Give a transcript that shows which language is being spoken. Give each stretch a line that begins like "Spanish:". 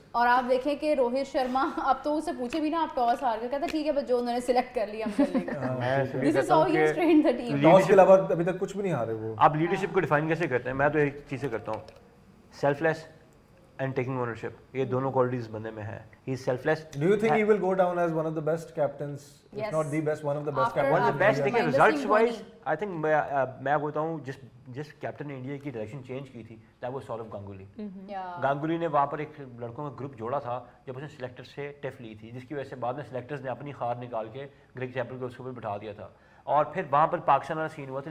Hindi: और आप देखें कि रोहित शर्मा, अब तो उससे पूछे भी ना आप टॉस हार गए, कहता ठीक है बस जो उन्होंने सिलेक्ट कर लिया हम कर लेंगे।
English: This is how he has trained the team.
Hindi: Toss के अलावा अभी तक कुछ भी नहीं हारे वो। आप लीडरशिप को डिफाइन कैसे करते हैं? मैं तो एक चीज़ से करता हूँ, सेल्फलेस
English: and taking ownership,
Hindi: ये दोनों qualities बंदे में है।
English: He is selfless. Do you think he will go down as one of the best captains, if not the best, one of the best captains? One of the best,
Hindi: देखिए
English: results wise, I think
Hindi: मैं बोलता हूँ जिस captain ने India की direction change की थी,
English: that was
Hindi: Saurav Ganguly. Ganguly ने वहाँ पर एक लड़कों का ग्रुप जोड़ा था जब उसने सिलेक्टर से टिफ ली थी, जिसकी वजह से बाद में सिलेक्टर्स ने अपनी हार निकाल के ग्रेग चैपल को उसके ऊपर बिठा दिया था, और फिर वहाँ पर पाकिस्तान वाला सीन हुआ था।